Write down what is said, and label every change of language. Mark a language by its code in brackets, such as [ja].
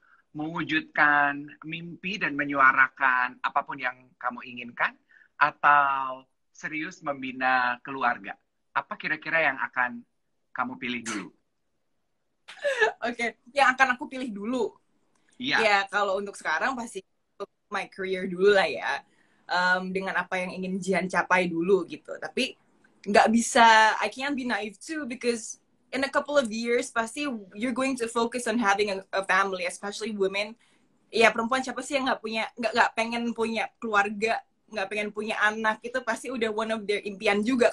[id] Mewujudkan mimpi dan menyuarakan apapun yang kamu inginkan, atau serius membina keluarga. Apa kira-kira yang akan kamu pilih dulu? Oke, yang akan aku pilih dulu. Iya. Ya, kalau untuk sekarang pasti untuk [en] my career [id] dulu lah ya. Dengan apa yang ingin Jihan capai dulu gitu. Tapi nggak bisa, [en] I can't be naive too, because in a couple of years, pasti you're going to focus on having a family, especially women. [id] Ya, perempuan siapa sih yang nggak pengen punya keluarga, nggak pengen punya anak, itu pasti udah [en] one of their [id] impian juga.